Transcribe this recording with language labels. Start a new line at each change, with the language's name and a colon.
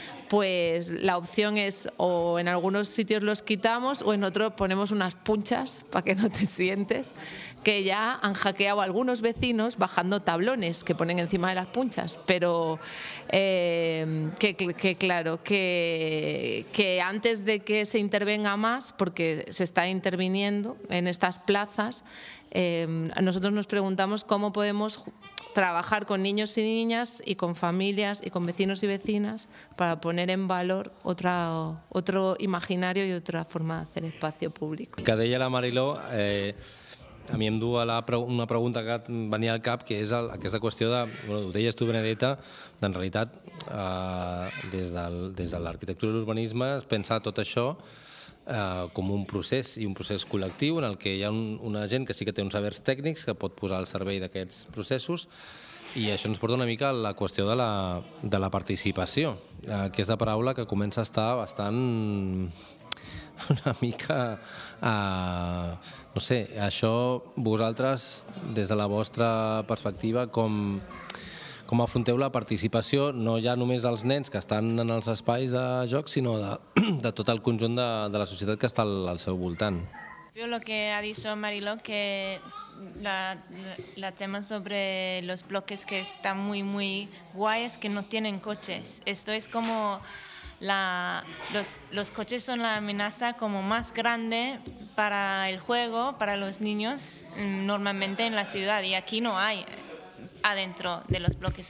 Spanish: Pues la opción es o en algunos sitios los quitamos o en otro ponemos unas punchas para que no te sientes, que ya han hackeado a algunos vecinos bajando tablones que ponen encima de las punchas, pero que claro, que antes de que se intervenga más, porque se está interviniendo en estas plazas, nosotros nos preguntamos cómo podemos trabajar con niños y niñas y con familias y con vecinos y vecinas para poner en valor otro imaginario y otra forma de hacer espacio público.
Catalan: Que deia la Mariló, a mi em du a una pregunta que venia al cap, que és aquesta qüestió de, bueno, ho deies tu, Benedetta, en realitat, des de l'arquitectura i l'urbanisme, es pensa tot això com un procés i un procés col·lectiu en el que hi ha una gent que sí que té uns sabers tècnics que pot posar al servei d'aquests processos, i això ens porta una mica a la qüestió de la participació, que és la paraula que comença a estar bastant una mica no sé, això vosaltres des de la vostra perspectiva com afronteu la participació, no ja només dels nens que estan en els espais de joc, sinó de tot el conjunt de la societat que està al seu voltant.
Spanish: Yo lo que ha dicho Mariló, que la tema sobre los bloques que están muy, muy guay es que no tienen coches. Esto es como los coches son la amenaza como más grande para el juego, para los niños, normalmente en la ciudad, y aquí no hay adentro de los bloques.